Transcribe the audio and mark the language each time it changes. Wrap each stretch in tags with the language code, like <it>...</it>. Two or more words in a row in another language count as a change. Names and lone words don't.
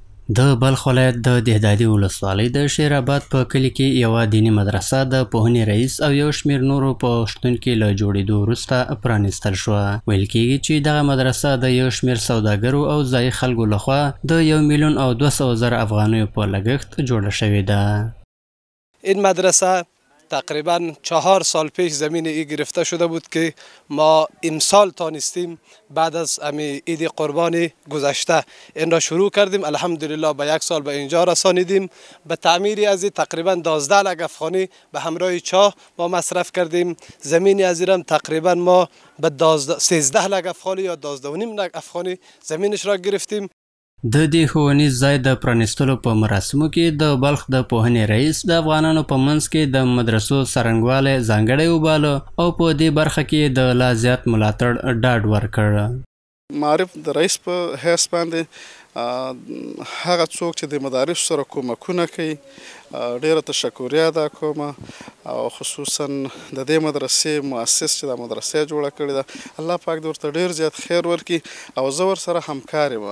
<ps>د بلخ ولایت د دهدادي ولسوالۍ د شیر آباد په کلي کې یوه دیني مدرسه د پوهنې رئیس او یو شمېر نورو په شتون کې له جوړېدو وروسته پرانیستل شوه. ویل کېږي چې دغه مدرسه د یو شمېر سوداګرو او ځایي خلکو لخوا د 1,200,000 افغانیو په لګښت جوړه شوې ده.</ps> <fa>این مدرسه تقریبا 4 سال پیش زمین ای گرفته شده بود که ما امسال تانستیم بعد از عید قربان گذشته این را شروع کردیم. الحمدلله به 1 سال به اینجا رسانیدیم. به تعمیر از تقریبا 12 لگ افغانی به همراه چاه ما مصرف کردیم. زمین از ایران تقریبا ما به 13 لگ افغانی یا 12.5 لگ افغانی زمینش را گرفتیم.</fa> <ps>د دې ښوونیز ځای د پرانیستلو په مراسمو کې د بلخ د پوهنې رئیس د افغانانو په منځ کې د مدرسو څرنګوالی ځانګړی وباله او په دې برخه کې د لا زیات ملاتړ ډاډ ورکړ. معرف د رئیس په حیث باندې هغه څوک چې د مدارس سره کومکونه کوي ډیره تشکریا ادا کوم او خصوصا د دې مدرسې مؤسس چې د مدرسې جوړه کړې ده الله پاک د ورته ډیر زیات خیر ورکړي او زه ورسره همکار یم.</ps>